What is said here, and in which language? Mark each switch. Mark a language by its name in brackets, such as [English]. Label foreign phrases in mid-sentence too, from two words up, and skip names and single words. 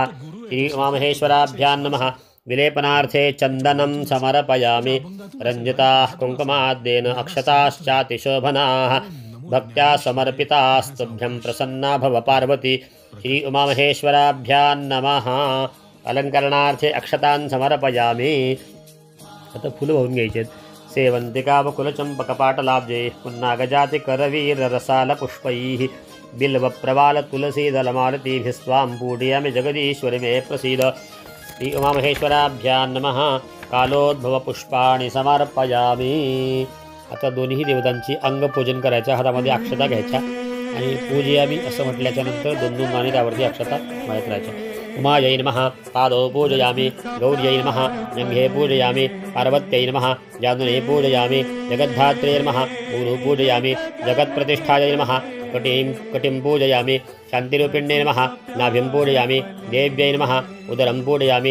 [Sanskrit] श्री उमामहेश्वराभ्यां नमः. विलेपनार्थे चन्दनं समर्पयामि. रञ्जिताः कुङ्कुमाद्येन अक्षताश्चातिशोभनाः भक्त्या समर्पितास्तुभ्यं प्रसन्ना भव पार्वती. श्री उमामहेश्वराभ्यां नमः. अलंकरणार्थे अक्षतान् समर्पयामि. [Marathi] आता फुलं होऊन घ्यायचे. [Sanskrit] सेवंतिका वकुलचंपकपाटलाब्जैः पुन्नागजातिकरवीररसालपुष्पैः बिल्वप्रवाल तुलसीदलमालतीभिः स्वां पूजयामि जगदीश्वरि मे प्रसीद। श्री उमामहेश्वराभ्यां नमः। कालोद्भवपुष्पाणि समर्पयामि। [Marathi] आता दोन्ही देवतांची अंगपूजन करायचं, हातामध्ये अक्षता घ्यायच्या आणि पूजयामि असं म्हटल्याच्यानंतर दोन दोन नाणी त्यावरती अक्षता मारत राहायच्या। [Sanskrit] उमायै नमः। पादौ पूजयामि। गौर्यै नमः। जङ्घे पूजयामि। पार्वत्यै नमः। जानुने पूजयामि। जगद्धात्रे नमः। ऊरु पूजयामि। जगत्प्रतिष्ठायै नमः। कटिं पूजयामि। शान्तिरूपिण्ये नमः। नाभिं पूजयामि। देव्यै नमः। उदरं पूजयामि।